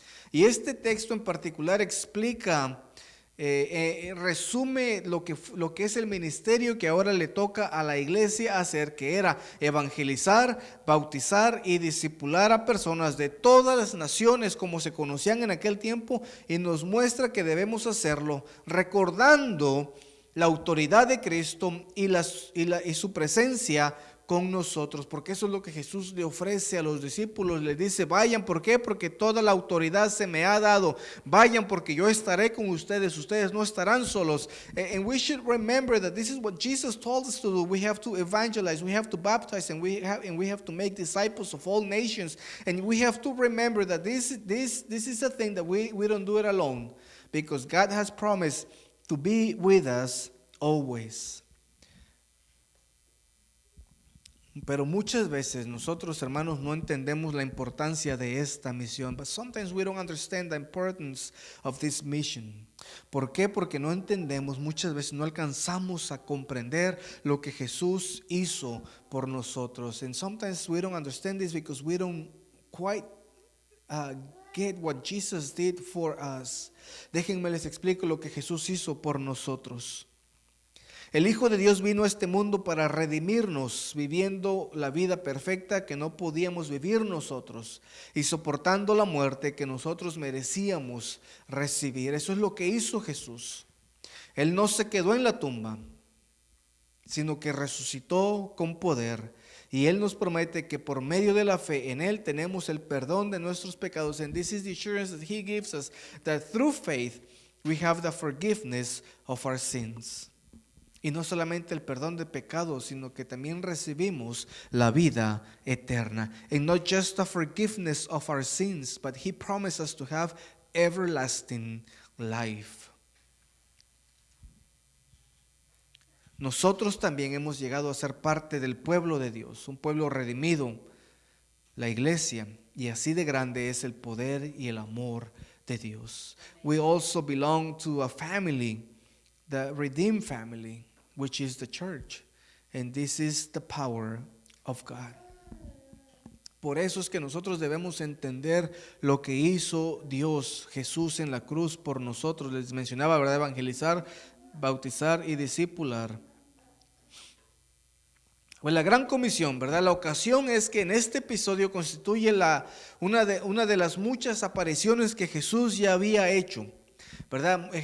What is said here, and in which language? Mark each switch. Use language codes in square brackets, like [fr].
[es] Y este texto en particular explica, resume lo que es el ministerio que ahora le toca a la iglesia hacer, que era evangelizar, bautizar y discipular a personas de todas las naciones como se conocían en aquel tiempo, y nos muestra que debemos hacerlo recordando la autoridad de Cristo y su presencia con nosotros, porque eso es lo que Jesús le ofrece a los discípulos. Les dice, vayan. ¿Por qué? Porque toda la autoridad se me ha dado. Vayan, porque yo estaré con ustedes. Ustedes no estarán solos. [en] And we should remember that this is what Jesus told us to do. We have to evangelize, we have to baptize, and we have to make disciples of all nations. And we have to remember that this is a thing that we don't do it alone, because God has promised to be with us always. [es] Pero muchas veces nosotros, hermanos, no entendemos la importancia de esta misión. [en] But sometimes we don't understand the importance of this mission. [es] ¿Por qué? Porque no entendemos, muchas veces no alcanzamos a comprender lo que Jesús hizo por nosotros. [en] And sometimes we don't understand this because we don't quite get what Jesus did for us. [es] Déjenme les explico lo que Jesús hizo por nosotros. El Hijo de Dios vino a este mundo para redimirnos, viviendo la vida perfecta que no podíamos vivir nosotros y soportando la muerte que nosotros merecíamos recibir. Eso es lo que hizo Jesús. Él no se quedó en la tumba, sino que resucitó con poder. Y Él nos promete que por medio de la fe en Él tenemos el perdón de nuestros pecados. [en] And this is the assurance that He gives us, that through faith we have the forgiveness of our sins. [es] Y no solamente el perdón de pecados, sino que también recibimos la vida eterna. [en] And not just the forgiveness of our sins, but He promised us to have everlasting life. [es] Nosotros también hemos llegado a ser parte del pueblo de Dios, un pueblo redimido, la iglesia, y así de grande es el poder y el amor de Dios. [en] We also belong to a family, the redeemed family, which is the church, and this is the power of God. [es] Por eso es que nosotros debemos entender lo que hizo Dios, Jesús en la cruz por nosotros. Les mencionaba, ¿verdad? Evangelizar, bautizar y discipular. Pues la gran comisión, ¿verdad? La ocasión es que en este episodio constituye una de las muchas apariciones que Jesús ya había hecho. ¿verdad?